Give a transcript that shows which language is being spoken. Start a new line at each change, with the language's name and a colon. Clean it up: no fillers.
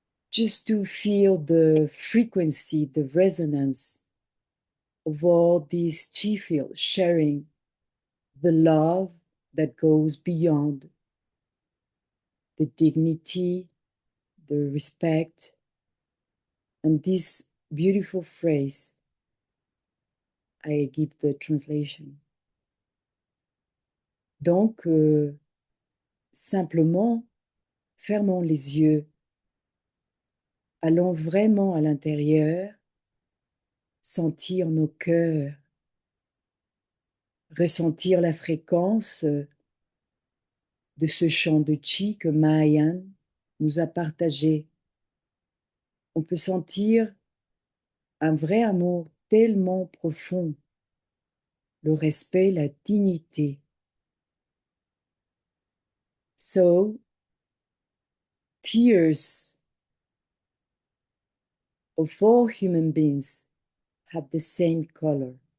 English: Just to feel the frequency, the resonance of all these chi fields sharing the love that goes beyond the dignity, the respect, and this beautiful phrase. I give the translation.
French: Donc, simplement, fermons les yeux, allons vraiment à l'intérieur, sentir nos cœurs, ressentir la fréquence de ce chant de chi que Maayan nous a partagé. On peut sentir un vrai amour tellement profond, le respect, la dignité.
English: So, tears of all human beings have the same color.